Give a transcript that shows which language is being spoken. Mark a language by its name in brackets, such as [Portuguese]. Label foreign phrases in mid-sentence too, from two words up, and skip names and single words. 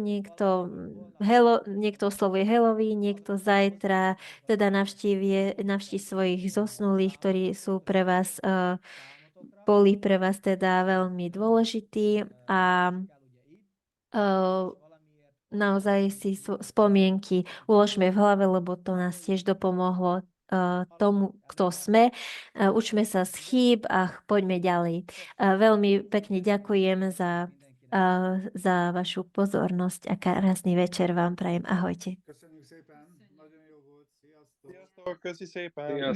[Slovak] Niekto oslovuje Halloween, niekto zajtra teda navštíví svojich zosnulých, ktorí sú pre vás, boli pre vás teda veľmi dôležití a naozaj si spomienky uložme v hlave, lebo to nás tiež dopomohlo tomu, kto sme. Učme sa z chýb a poďme ďalej. Veľmi pekne ďakujem za vašu pozornosť a krásny večer vám prajem. Ahojte. [Hungarian] Köszönjük szépen, nagyon jó volt, sziasztok! Sziasztok, köszi szépen!